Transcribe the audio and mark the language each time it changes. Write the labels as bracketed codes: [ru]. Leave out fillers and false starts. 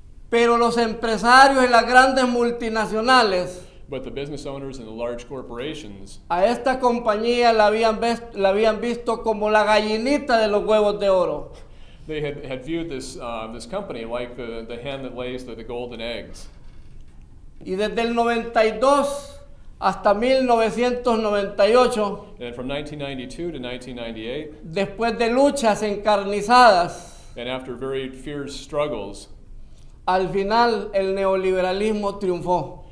[es] Pero los empresarios y las grandes multinacionales [en] But the business owners and the large corporations, [es] a esta compañía la habían visto como la gallinita de los huevos de oro. [en] they had viewed this company like the hen that lays the golden eggs. [es] Y desde el 92 hasta 1998, [en] And from 1992 to 1998, [es] después de luchas encarnizadas, [en] and after very fierce struggles, [es] al final el neoliberalismo triunfó.